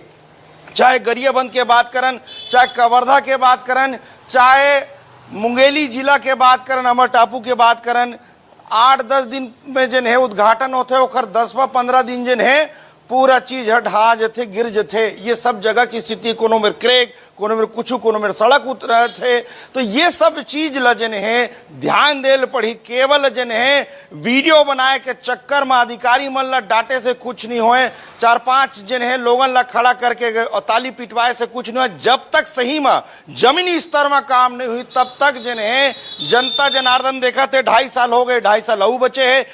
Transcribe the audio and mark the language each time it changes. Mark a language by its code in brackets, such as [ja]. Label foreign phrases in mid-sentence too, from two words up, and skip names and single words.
[hne] चाहे गरियाबंद के बात करन, चाहे कवर्धा के बात करन, चाहे मुंगेली जिला के बात करन, अमर टापू के बात करन, 8-10 दिन में जन है उद्घाटन होते, ओकर 10-15 दिन जन है पूरा चीज ढहा जथे, गिर जथे। ये सब जगह की स्थिति, कोनो में क्रेक, कोनो में कुछ, कोनो में सड़क उतर थे। तो ये सब चीज ला जन है ध्यान देल पड़ी। केवल जन है वीडियो बनाए के चक्कर में अधिकारी मन ला डांटे से कुछ नहीं होए, 4-5 जन है लोगन ला खड़ा करके और ताली पिटवाए से कुछ नहीं हो। जब तक सही में जमीनी स्तर में काम नहीं हुई तब तक जन है जनता जनार्दन देखा थे 2.5 साल हो गए, 2.5 साल अऊ बचे है।